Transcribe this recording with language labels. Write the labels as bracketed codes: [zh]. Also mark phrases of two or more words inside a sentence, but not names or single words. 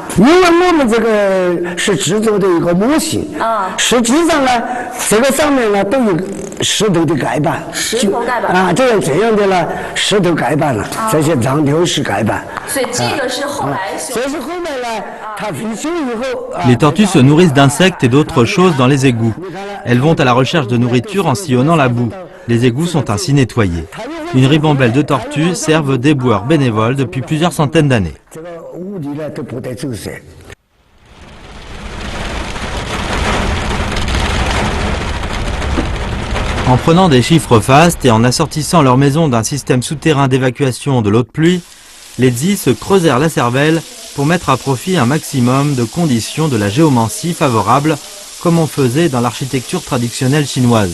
[zh] 因为我们这个是制作的一个模型实际上呢，这个上面呢都有石头的盖板。石头盖板这样的呢，石头盖板了，这些长条石盖板。所以这个是后来修。这是后面呢，它维修以后。 [fr] Les tortues se nourrissent d'insectes et d'autres choses dans les égouts. Elles vont à la recherche de nourriture en sillonnant la boue. Les égouts sont ainsi nettoyés. Une ribambelle de tortues servent d'éboueurs bénévoles depuis plusieurs centaines d'années. En prenant des chiffres fastes et en assortissant leur maison d'un système souterrain d'évacuation de l'eau de pluie, les Zi se creusèrent la cervelle pour mettre à profit un maximum de conditions de la géomancie favorables, comme on faisait dans l'architecture traditionnelle chinoise.